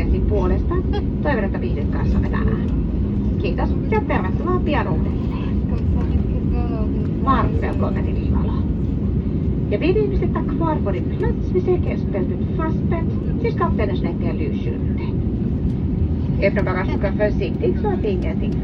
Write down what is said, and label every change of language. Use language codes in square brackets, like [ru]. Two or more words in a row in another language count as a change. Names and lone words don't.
[fi] puolesta toivon, että viihdyt kanssamme tänään. Kiitos ja tervetuloa pian uudelleen. [sv] Varmt välkommen till Livalo. Jag ber dig sitta kvar på din plats vid säkerhetsbältet fastspänt tills kaptenens nättiga lysskjuter. Öppna bagageluckan försiktigt så att ingenting faller.